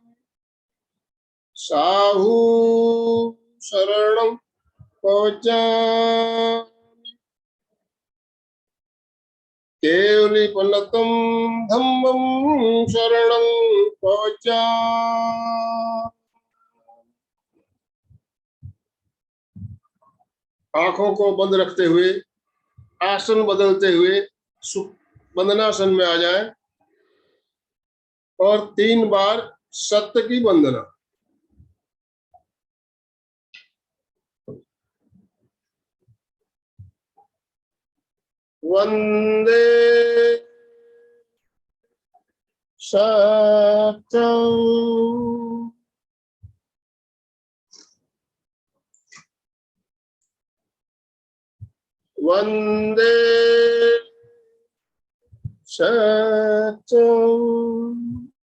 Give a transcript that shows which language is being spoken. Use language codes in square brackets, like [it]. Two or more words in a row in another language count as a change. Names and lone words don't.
[pra] साहू शरणं पवज्जामि केवलीपल्लतं धम्मं शरणं पवज्जामि। [hi] आंखों को बंद रखते हुए आसन बदलते हुए वंदनासन में आ जाए और 3 बार सत्य की वंदना। [sa] वंदे सत्यं वंदे सत्यं